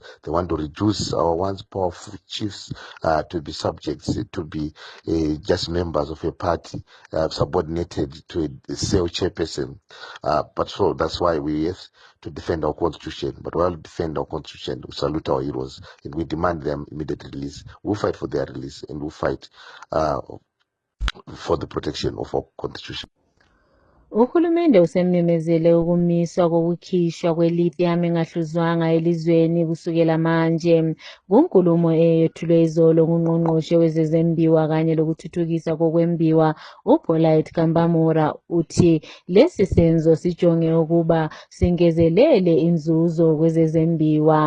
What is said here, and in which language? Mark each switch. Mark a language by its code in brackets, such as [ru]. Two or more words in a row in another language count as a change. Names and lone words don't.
[en] They want to reduce our once powerful chiefs to be subjects, to be just members of a party, subordinated to a sole chairperson. But so that's why we have to defend our constitution. But while we defend our constitution, we salute our heroes and we demand their immediate release. We'll fight for their release and we'll fight for the protection of our constitution. [nd] Uhulumende usememezele ukumiswa kokukhishwa kwe-lithium engahluzwanga elizweni kusukela manje. Kunkulumo eyethulwe izolo ngungqongqoshe wezezembiwa kanye lokuthuthukiswa kokwembiwa uPaulette Kambamura uthi lesi senzo sijonge ukuba singezelele inzuzo kwezezembiwa.